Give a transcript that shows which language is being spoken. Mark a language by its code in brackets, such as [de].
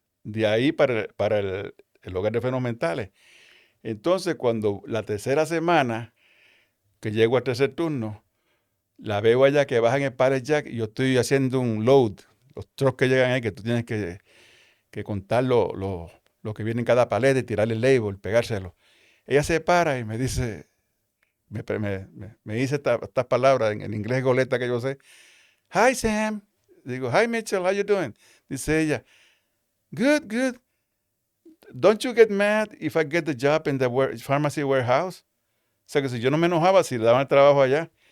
[es] De ahí para el hogar de enfermos mentales. Entonces, cuando la tercera semana que llego al tercer turno, la veo allá que baja en el pallet jack y yo estoy haciendo un load. Los trucks que llegan ahí, que tú tienes que contar lo que viene en cada paleta y tirarle el label, pegárselo. Ella se para y me dice, me dice estas palabras en inglés goleta que yo sé. [en] Hi, Sam. [es] Digo, [en] hi, Mitchell, how you doing? [es] Dice ella, [en] good, good. Don't you get mad if I get the job in the pharmacy warehouse? [es] O sea, que si yo no me enojaba si le daban el trabajo allá.